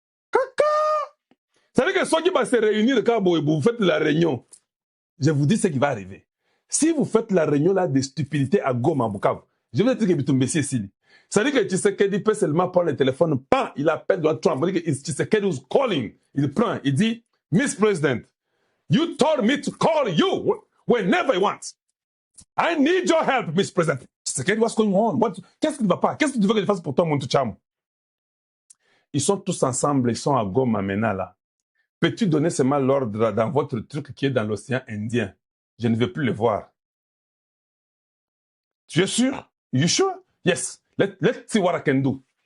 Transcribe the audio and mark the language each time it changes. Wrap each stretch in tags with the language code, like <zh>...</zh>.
<fr>Caca! Ça veut dire que ceux qui vont se réunir quand vous faites la réunion, je vous dis ce qui va arriver. Si vous faites la réunion là de stupidité à Goma, Bukavu, je vais dire que Bitumbe ici. Ça veut dire que Tshisekedi peut seulement prendre le téléphone, pas, il appelle Donald Trump, il dit que</fr> <en>Tshisekedi is calling.</en> <fr>Il prend, il dit,</fr> <en>Miss President, you told me to call you whenever you want. I need your help, Miss President. Tshisekedi, what's going on?</en> <fr>Qu'est-ce qui ne va pas? Qu'est-ce que tu veux que je fasse pour toi, Muntu Chamwa? Ils sont tous ensemble, ils sont à Goma maintenant là. Peux-tu donner seulement l'ordre dans votre truc qui est dans l'océan Indien? Je ne veux plus le voir. Tu es sûr?</fr> <en>You sure? Yes. Let's see what I can do.</en>